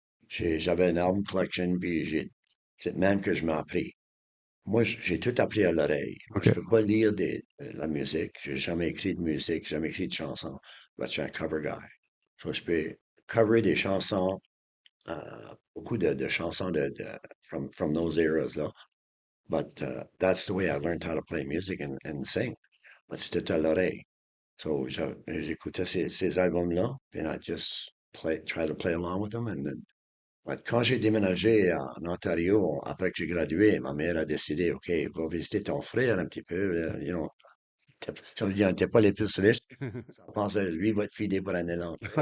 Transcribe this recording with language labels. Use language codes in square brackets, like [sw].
[fr] J'avais une album collection, puis c'est de même que je m'ai appris. Moi, j'ai tout appris à l'oreille. Moi, je OK. peux pas lire la musique. J'ai jamais écrit de musique, jamais écrit de chansons. Moi, je suis un cover guy. So, je peux cover des chansons, beaucoup de chansons [en] from those eras, [fr] là. [en] But that's the way I learned how to play music and sing. [fr] But c'était à l'oreille. So j'écoutais ces albums-là, [en] and I just try to play along with them. And then, but [fr] quand j'ai déménagé en Ontario, après que j'ai gradué, ma mère a décidé, OK, va visiter ton frère un petit peu. [en] You know, [fr] comme je dis, on n'était pas les plus riches. Je pense que lui va te filer pour un élan.